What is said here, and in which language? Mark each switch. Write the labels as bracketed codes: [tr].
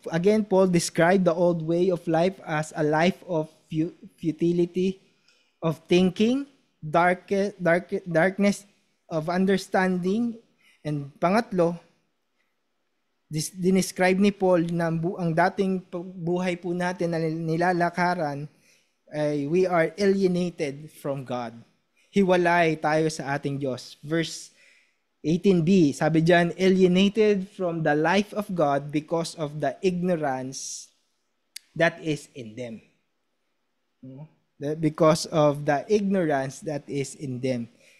[en] Again, Paul described the old way of life as a life of futility of thinking, darkness of understanding, and [tl] pangatlo, dinescribe ni Paul na ang dating buhay po natin na nilalakaran ay [en] we are alienated from God. [tl] Hiwalay tayo sa ating Diyos. [en] Verse 18b, [tl] sabi diyan, [en] alienated from the life of God because of the ignorance that is in them. Because of the ignorance that is in them.